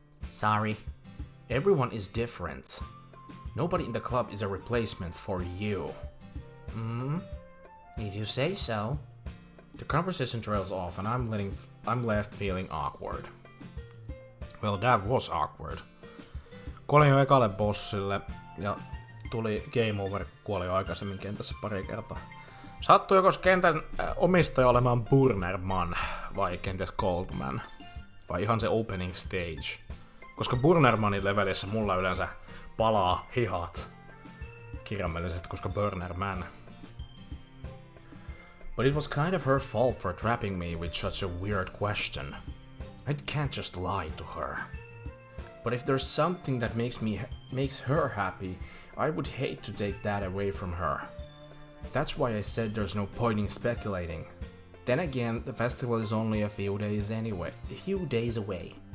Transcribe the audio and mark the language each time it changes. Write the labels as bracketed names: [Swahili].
[English] Sorry. Everyone is different. Nobody in the club is a replacement for you. If you say so. The conversation trails off and I'm left feeling awkward. Well, that was awkward. [Finnish] Kuolin jo ekalle bossille ja tuli game over, kun kuoli jo aikaisemmin kentässä pari kertaa. Sattui joko kentän omistaja olemaan Burnerman vai kenties Coldman. Vai ihan se [English] opening stage. [Finnish] Koska Burnermanin levelissä mulla yleensä palaa hihat kirjaimellisesti, koska Burnerman. [English] But it was kind of her fault for trapping me with such a weird question. I can't just lie to her. But if there's something that makes her happy, I would hate to take that away from her. That's why I said there's no point in speculating. Then again, the festival is only a few days away.